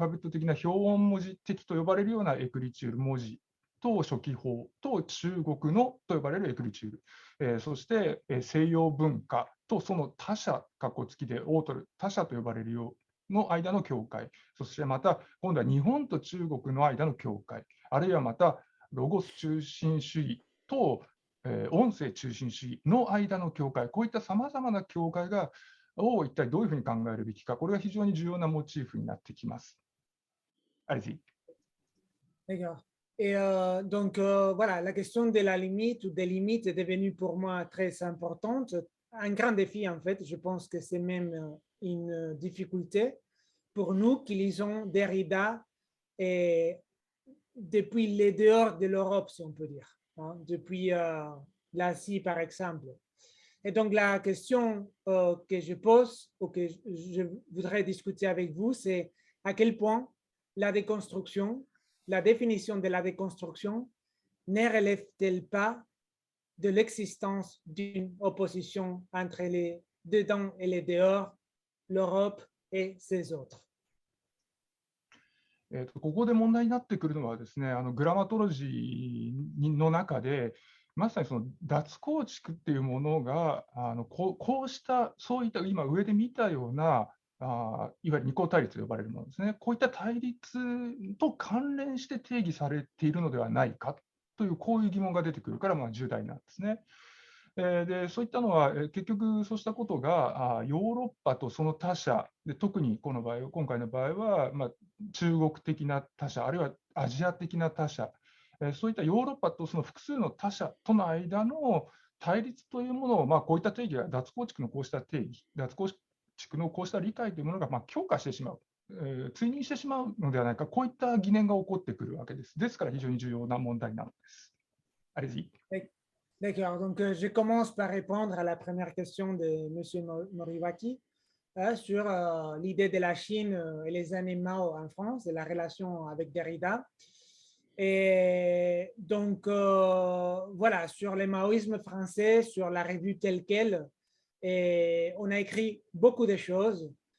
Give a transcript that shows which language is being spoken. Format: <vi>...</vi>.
<ja>的な表音文字的と呼ばれるようなエクリチュール文字と初期法と中国のと呼ばれるエクリチュール、そして西洋文化とその他者、括弧付きでオートル、他者と呼ばれるようの間の境界、そしてまた今度は日本と中国の間の境界、あるいはまたロゴス中心主義と音声中心主義の間の境界、こういったさまざまな境界を一体どういうふうに考えるべきか、これが非常に重要なモチーフになってきます。</ja> <fr>Allez-y. D'accord. Et donc, voilà, la question de la limite ou des limites est devenue pour moi très importante. Un grand défi, en fait. Je pense que c'est même une difficulté pour nous qui lisons Derrida et depuis les dehors de l'Europe, si on peut dire, hein, depuis l'Asie, par exemple. Et donc, la question que je pose ou que je voudrais discuter avec vous, c'est à quel point la déconstruction, la définition de la déconstruction ne relève-t-elle pas de l'existence d'une opposition entre les dedans et les dehors, l'Europe et ses autres?</fr> <ja>ここで問題になってくるのはですね、グラマトロジーの中で、まさにその脱構築っていうものが、こうした、そういった今上で見たような、いわゆる二項対立と呼ばれるものですね、こういった対立と関連して定義されているのではないかという、こういう疑問が出てくるから、重大なんですね。でそういったのは、結局そうしたことがヨーロッパとその他者で、特に今回の場合は、中国的な他者、あるいはアジア的な他者、そういったヨーロッパとその複数の他者との間の対立というものを、こういった定義が脱構築のこうした定義、脱構築のこうした理解というものが強化してしまう、追認してしまうのではないか、こういった疑念が起こってくるわけです。ですから非常に重要な問題なのです。</ja> <fr>Allez-y. D'accord, donc je commence par répondre à la première question de M. Moriwaki sur l'idée de la Chine et les années Mao en France et la relation avec Derrida. Et donc, voilà, sur le maoïsme français, sur la revue telle qu'elle, et on a écrit beaucoup de choses.</fr>